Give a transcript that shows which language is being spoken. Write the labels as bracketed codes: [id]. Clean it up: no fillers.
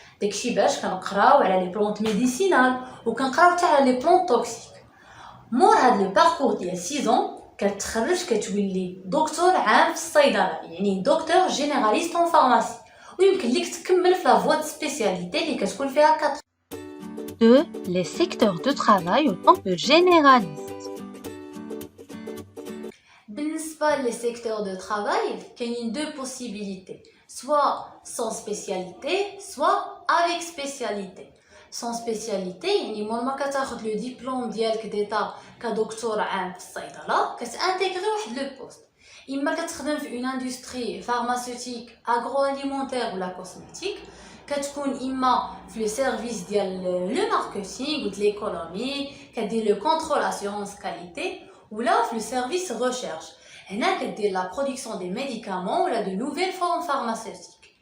[ar] داكشي باش كنقراو على لي بلونت ميديسينال وكنقراو حتى على لي بلونت توكسيك. مور هاد لو باركور ديال 6 ans كتخرج كتولي دكتور عام في الصيدله, يعني دكتور جينيراليست اون فارماسي, ويمكن ليك تكمل في لا فوا دو سبيسياليتي اللي كتكون فيها 4. 2. [fr] Les secteurs de travail autant que généralistes. [ar] بالنسبة لي سيكتور دو ترافاي كاينين دو بوسيبيليتي, سوا سون سبيسياليتي سوا افيك سبيسياليتي. سون سبيسياليتي يعني مور ما كتاخد لو ديبلوم ديالك ديتا كدكتور عام في الصيدله كتانتيغري واحد لو بوست, اما كتخدم في اون اندستري فارماسيوتيك اغرو اليمونتير ولا كوسميتيك, كتكون اما في لو سيرفيس ديال لو ماركتينغ و ليكونومي كدير لو كونترول اسيورونس كاليتي, ولا في لو سيرفيس ريشيرش, هنا كدير لا برودكسيون دي ميديكامون ولا دو نوفيل فورم فارماسيوتيك.